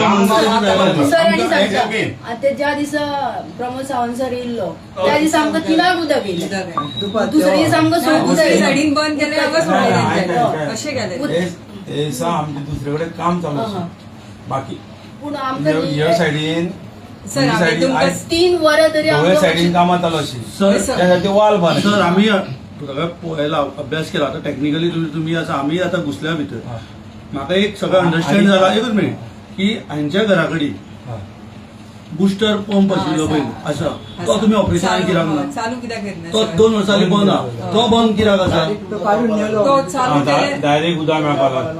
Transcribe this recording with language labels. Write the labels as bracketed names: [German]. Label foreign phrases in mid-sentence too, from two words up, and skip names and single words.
[Konkani] ज्या दिसा प्रमोद सावंत सर येयल्लो त्या दिसा आमकां 3 उदक येयलें, दुसऱ्या दिसा आमकां 6 उदक सायडीन बंद केलें अशें केलें आमचे दुसरे कडेन काम चालू आसा बाकी पूण आमकां ह्या सायडीन 3 वरां तरी सायडीन कामां चालू आशिल्लीं त्यासाठी वाल बांद सर आम्ही सगळं पळयला अभ्यास केला आता टेक्निकली तुम्ही असं आम्ही आता घुसल्या भितर म्हाका एक सगळं अंडरस्टँड जाला एकच मिनिट की हांच्या घरा कडेन [English] booster pump [Konkani] आशिल्लो पयलीं आसा तो तुम्ही ऑपरेशन कित्याक ना चालू कित्याक घेतना तो 2 वर्सांनी बंद आहा तो बंद कित्याक आसा डायरेक्ट उदक मेळपाक लागलें